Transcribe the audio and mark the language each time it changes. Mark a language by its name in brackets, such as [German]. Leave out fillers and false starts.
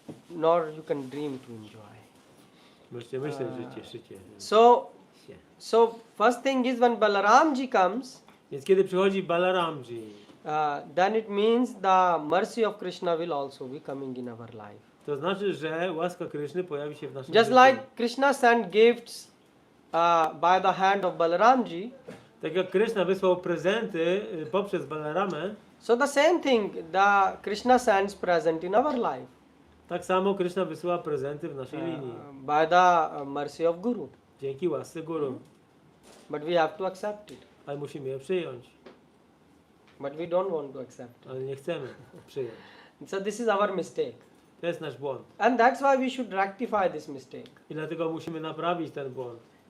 [English] Nor you can dream to enjoy. [Polish] możecie myśleć, że cieszycie się. [English] So first thing is when Balaramji comes, [Polish] Więc kiedy przychodzi Balaramji, [English] then it means the mercy of Krishna will also be coming in our life. [Polish] to znaczy, że łaska Kryszny pojawi się w naszym [English] Just [Polish] życiu. [English] like Krishna sent gifts by the hand of Balaramji, [Polish] Tak jak Kryszna wysłał prezenty poprzez Balaramę, [English] So the same thing, the Krishna sends present in our life [Polish] Tak samo Krishna wysyła prezenty w naszej linii. [English] by the mercy of Guru. [Polish] Dzięki łasce Guru. [English] But we have to accept it. [Polish] Ale musimy je przyjąć. [English] But we don't want to accept [Polish] Ale nie chcemy przyjąć. [English] it. So this is our mistake. [Polish] To jest nasz błąd. [English] And that's why we should rectify this mistake. [Polish] I dlatego musimy naprawić ten błąd.